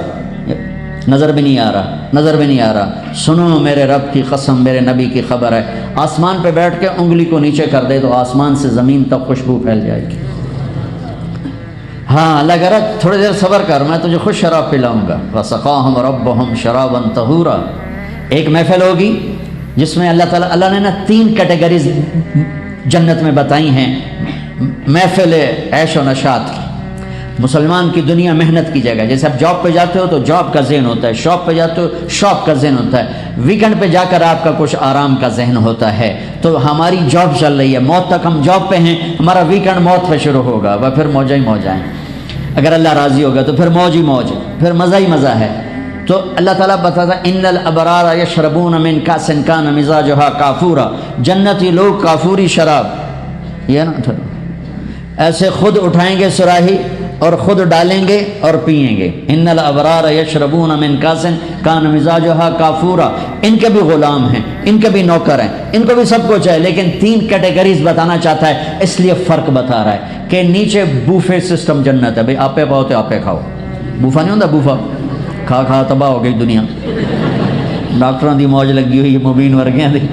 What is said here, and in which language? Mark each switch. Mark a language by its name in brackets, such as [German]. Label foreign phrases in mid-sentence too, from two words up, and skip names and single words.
[Urdu] نظر بھی نہیں آ رہا، نظر بھی نہیں آ رہا. سنو میرے رب کی قسم، میرے نبی کی خبر ہے، آسمان پہ بیٹھ کے انگلی کو نیچے کر دے تو آسمان سے زمین تک خوشبو پھیل جائے گی. ہاں اللہ کہہ رہا تھوڑی دیر صبر کر، میں تجھے خوش شراب پلاؤں گا. [Arabic] وَسَقَاهُمْ رَبُّهُمْ شَرَابًا طَهُورًا. [Urdu] ایک محفل ہوگی جس میں اللہ نے نا 3 کیٹیگریز جنت میں بتائی ہیں. محفل عیش و نشاط کی. مسلمان کی دنیا محنت کی جگہ. جیسے آپ جاب پہ جاتے ہو تو جاب کا ذہن ہوتا ہے، شاپ پہ جاتے ہو شاپ کا ذہن ہوتا ہے، ویکنڈ پہ جا کر آپ کا کچھ آرام کا ذہن ہوتا ہے. تو ہماری جاب چل رہی ہے، موت تک ہم جاب پہ ہیں، ہمارا ویکنڈ موت پہ شروع ہوگا، وہ پھر موجہ ہی موجہ ہیں. اگر اللہ راضی ہوگا تو پھر موج ہی موج، پھر مزہ ہی مزہ ہے. تو اللہ تعالیٰ بتاتا [Arabic] ان الابرار یشربون من کاس کان مزاجھا کافورا. [Urdu] جنتی لوگ کافوری شراب، یہ نا ایسے خود اٹھائیں گے سراہی اور خود ڈالیں گے اور پئیں گے. [Arabic] ان الابرار یشربون من کاس کان مزاجھا کافورا. [Urdu] ان کے بھی غلام ہیں، ان کے بھی نوکر ہیں، ان کو بھی سب کچھ ہے، لیکن 3 کیٹیگریز بتانا چاہتا ہے، اس لیے فرق بتا رہا ہے کہ نیچے بوفے سسٹم جنت ہے. بھئی آپ پہ پاؤ تو آپ پہ کھاؤ. بوفا نہیں ہوتا، بوفا کھا کھا تباہ ہو گئی دنیا. ڈاکٹروں کی موج لگی ہوئی ہے، مبین [Punjabi] ورگیاں دی.